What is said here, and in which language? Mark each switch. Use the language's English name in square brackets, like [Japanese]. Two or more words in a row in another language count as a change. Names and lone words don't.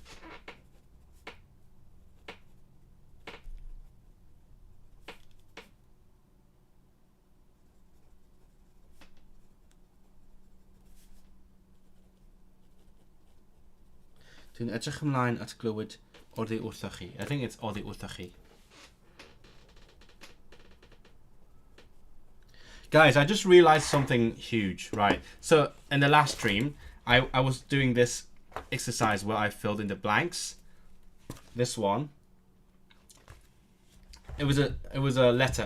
[Welsh] Dwi'n edrych ymlaen at glywed oddi wrthoch chi. [English] I think it's [Welsh] oddi wrthoch chi. [English] Guys, I just realized something huge, right? So in the last stream, I was doing this exercise where I filled in the blanks. This one. It was a letter.